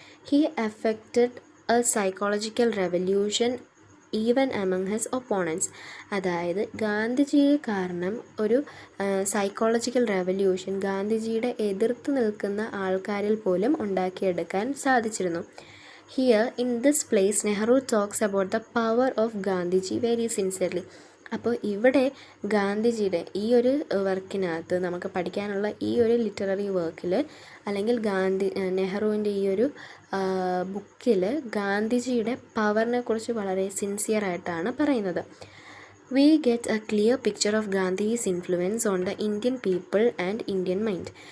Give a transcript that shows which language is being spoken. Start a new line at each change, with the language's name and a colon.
English: He affected a psychological revolution even among his opponents.
Malayalam: അതായത് ഗാന്ധിജിയെ കാരണം ഒരു സൈക്കോളജിക്കൽ റെവല്യൂഷൻ ഗാന്ധിജിയുടെ എതിർത്ത് നിൽക്കുന്ന ആൾക്കാരിൽ പോലും ഉണ്ടാക്കിയെടുക്കാൻ സാധിച്ചിരുന്നു.
English: Here in this place Nehru talks about the power of Gandhiji very sincerely.
Malayalam: അപ്പോൾ ഇവിടെ ഗാന്ധിജിയുടെ ഈ ഒരു വർക്കിനകത്ത് നമുക്ക് പഠിക്കാനുള്ള ഈ ഒരു ലിറ്റററി വർക്കിൽ, അല്ലെങ്കിൽ നെഹ്റുവിൻ്റെ ഈ ഒരു ബുക്കിൽ ഗാന്ധിജിയുടെ പവറിനെ കുറിച്ച് വളരെ സിൻസിയറായിട്ടാണ് പറയുന്നത്.
English: We get a clear picture of Gandhi's influence on the Indian people and Indian mind.